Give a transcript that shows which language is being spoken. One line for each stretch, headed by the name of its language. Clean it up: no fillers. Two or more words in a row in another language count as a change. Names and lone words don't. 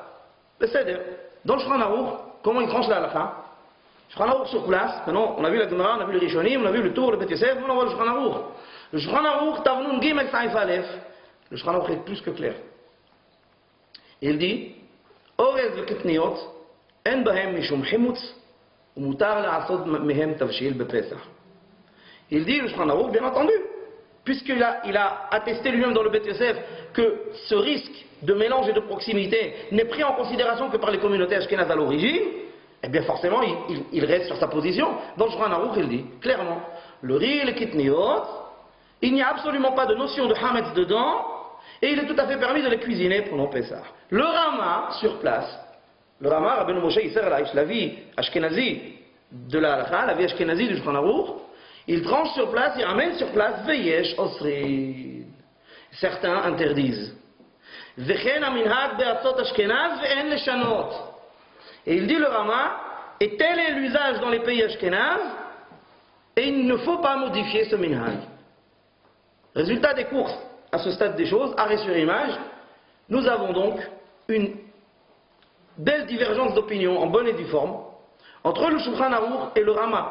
French: C'est-à-dire, dans le Shulchan Aruch, comment il tranche la halakha? Le Shulchan Aruch sur place, maintenant, on a vu la Gemara, on a vu le Rishonim, on a vu le Tour, le Bet Yosef, maintenant on voit le Shulchan Aruch.
Hebrew: Le Shulchan Aruch, תנון גימל סעיף אלף,
French: le Shulchan Aruch est plus que clair.
Hebrew: Il dit, אורז וקטניות, אין בהם משום חימוץ, ומותר לעשות מהם תבשיל בפסח.
French: Il dit, le Shulchan Aruch, bien entendu, puisqu'il a attesté lui-même dans le Bet Yosef que ce risque de mélange et de proximité n'est pris en considération que par les communautés ashkénazes à l'origine, eh bien forcément il reste sur sa position. Dans le Shulchan Aruch, il dit clairement, le riz et le kitniot, il n'y a absolument pas de notion de hametz dedans, et il est tout à fait permis de les cuisiner pendant Pessah. Le Rama, sur place, le Rama, Rabbeinu Moshe Yisser Laish, la vie ashkénazi de la halakha, la vie ashkénazi du Shulchan Aruch, il tranche sur place, il ramène sur place,
Hebrew: ויש אוסרים.
French: Certains interdisent.
Hebrew: וכן המנהג בארצות אשכנז ואין לשנות.
French: Et il dit le Rama, et tel est l'usage dans les pays ashkenaz, et il ne faut pas modifier ce minhag. Résultat des courses, à ce stade des choses, arrêt sur image, nous avons donc une belle divergence d'opinion en bonne et due forme entre le Shulchan Aruch et le Rama.